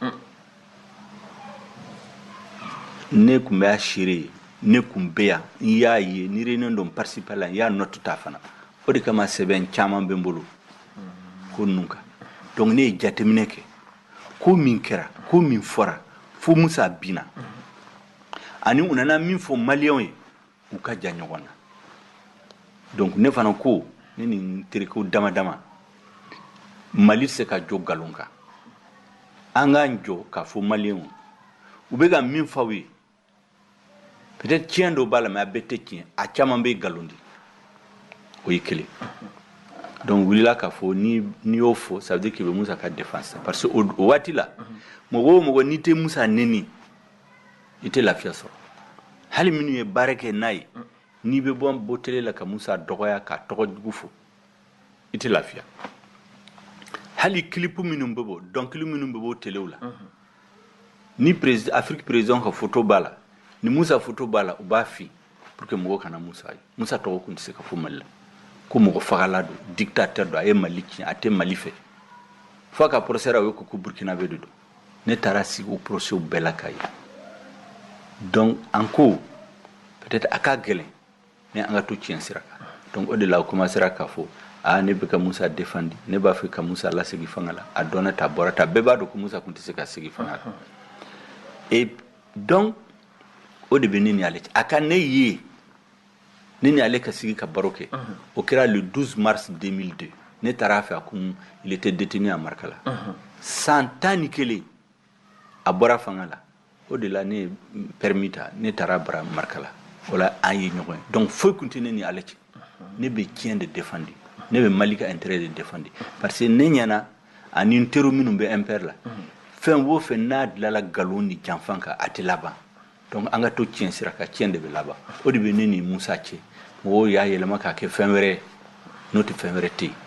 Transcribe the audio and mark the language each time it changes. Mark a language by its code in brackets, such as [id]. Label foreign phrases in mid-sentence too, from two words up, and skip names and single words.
[bm] ne kun bɛ assurer ne kun bɛ yan n y'a ye ni réunion dɔ participer la n y'a note ta fana o de kama sɛbɛn caman bɛ n bolo ko ninnu kan donc ne ye jateminɛ kɛ ko min kɛra ko min fɔra fo Musa binna ani u nana min fɔ maliyɛnw ye u ka jan ɲɔgɔn na donc ne fana ko ne ni n terikɛw dama dama Mali se ka jɔ galon kan an k'an jɔ k'a fɔ maliyɛnw u bɛ ka min fɔ aw ye peut-être tiɲɛ dɔ b'a la mais a bɛɛ tɛ tiɲɛ a caman bɛ galon di o ye kelen donc wulila k'a fɔ ni y'o fɔ [fr] ça veut dire qu'il [bm] bɛ Musa ka défense [fr] parce que [bm] o waati la mɔgɔ o mɔgɔ n'i tɛ Musa nɛni i tɛ lafiya sɔrɔ hali minnu ye baara kɛ n'a ye n'i bɛ bɔ télé la ka Musa dɔgɔya ka tɔgɔ jugu fɔ i tɛ lafiya hali clip minnu bɛ bɔ dɔnkili minnu bɛ bɔ téléw la ni Afrique président ka photo b'a la ni Musa photo b'a la u b'a fin [fr] pour que [bm] mɔgɔ kana Musa ye Musa tɔgɔ tun tɛ se ka fɔ Mali la ko mɔgɔ fagala don dictateur don a ye Mali tiɲɛ a tɛ Mali fɛ fo a ka procès o ye ko Burkinabé de don ne taara sigi o procès bɛɛ la ka ye donc an ko peut-être a ka gɛlɛn mais an ka to tiɲɛ sira kan donc o de la o commencera k'a fɔ ne bɛ ka Musa défendre ne b'a fɛ ka Musa lasegin fanga la a dɔnna ta bɔra ta bɛɛ b'a dɔn ko Musa tun tɛ se ka segin fanga la [fr] et donc [bm] o de bɛ ne ni ale cɛ a ka ne ye ne ni ale ka sigi ka baro kɛ o kɛra [fr] le 12 mars 2002 [bm] ne taara a fɛ a kun il [fr] était détenu à Markala 111 [bm] a bɔra fanga la o de la ne permis ta ne taara bara Markala o la an ye ɲɔgɔn ye donc foyi kun tɛ ne ni ale cɛ ne bɛ tiɲɛ de défendre ne bɛ Mali ka intérêt de défendre [fr] parce que [bm] ne ɲɛna ani n teriw minnu bɛ MPR la fɛn o fɛn n'a dilanla nkalon ni janfan kan a tɛ laban donc an ka to tiɲɛ sira kan tiɲɛ de bɛ laban o de bɛ ne ni Musa cɛ mɔgɔw y'a yɛlɛma k'a kɛ fɛn wɛrɛ n'o tɛ fɛn wɛrɛ tɛ yen.